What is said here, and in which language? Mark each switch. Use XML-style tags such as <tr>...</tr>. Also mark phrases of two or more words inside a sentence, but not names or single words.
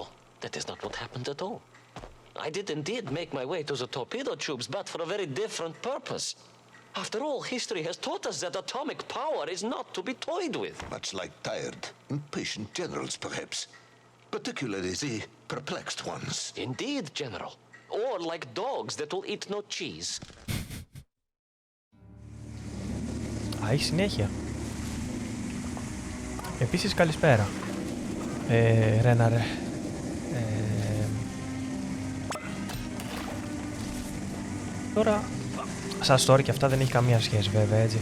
<en>That is not what happened at all. I did indeed make my way to the torpedo tubes, but for a very different purpose. After all, history has taught us that atomic power is not to be toyed with. Much like tired, impatient generals, perhaps. Particularly the perplexed ones. Indeed, General. Or like dogs that will eat no cheese.</en> <el>Α, έχει συνέχεια. Επίσης, καλησπέρα. Ρέναρε. Τώρα, σαν story και αυτά δεν έχει καμία σχέση βέβαια, έτσι.</el>